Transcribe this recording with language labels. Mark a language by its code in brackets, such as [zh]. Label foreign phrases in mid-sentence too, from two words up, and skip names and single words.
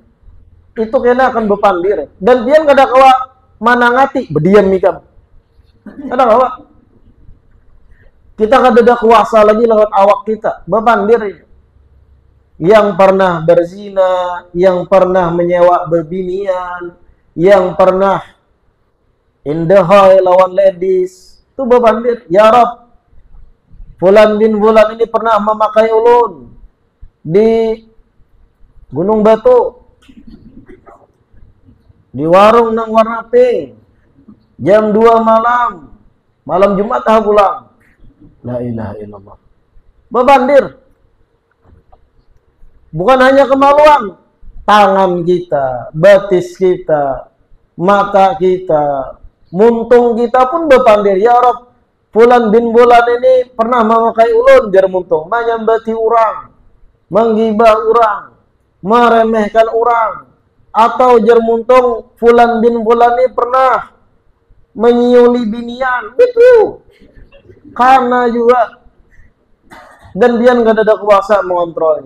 [bjn] Itu kena akan berpandir dan dia kada kawa manangati berdiam mikam. Kada kawa. Kita kada ada kuasa lagi lewat awak kita, berpandir. Yang pernah berzina, yang pernah menyewa berbinian, yang pernah indahoy lawan ladies, itu berpandir. [ar] يا رب, فلان بن فلان [bjn] ini pernah memakai ulun di Gunung Batu, di warung nang warna pink, jam 2 malam, malam Jumat pulang. [ar] لا إله إلا الله. [bjn] Berpandir. Bukan hanya kemaluan, tangan kita, batis kita, mata kita, muntung kita pun berpandir. [ar] يا رب, فلان بن فلان [bjn] ini pernah memakai ulun jar muntung, menyambati orang, menggibah orang, meremehkan orang, atau jar muntung [ar] فلان بن فلان [bjn] ini pernah menyiuli binian, itu karena juga, dan dia nggak ada kuasa mengontrolnya.